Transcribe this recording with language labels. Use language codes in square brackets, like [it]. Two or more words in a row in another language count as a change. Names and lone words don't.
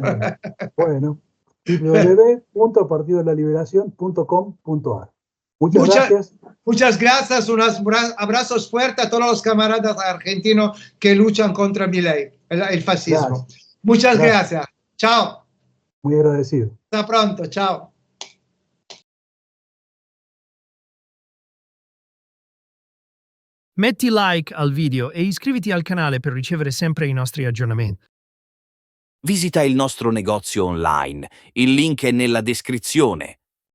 [es] Bueno, www.partidodelaliberación.com.ar. Muchas gracias. Unos abrazos fuertes a todos los camaradas argentinos que luchan contra Milei, el fascismo. Gracias. Muchas gracias. Chao. Muy agradecido. Hasta pronto, ciao. [it] Metti like al video e iscriviti al canale per ricevere sempre i nostri aggiornamenti. Visita il nostro negozio online, il link è nella descrizione.